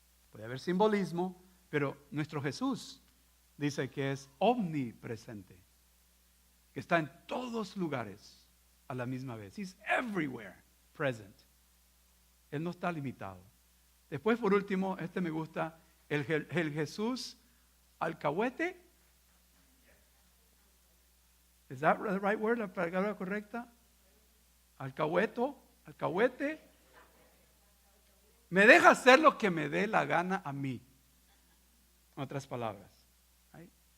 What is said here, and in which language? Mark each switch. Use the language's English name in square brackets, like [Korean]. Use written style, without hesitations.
[Spanish] Puede haber simbolismo, pero nuestro Jesús dice que es omnipresente, que está en todos lugares a la misma vez. [English] He's everywhere present. [Spanish] Él no está limitado. Después, por último, me gusta, el Jesús alcahuete. ¿Es [English] that the right word? [Spanish] ¿La palabra correcta? Alcahuete. Me deja hacer lo que me dé la gana a mí. En otras palabras. [English] Right?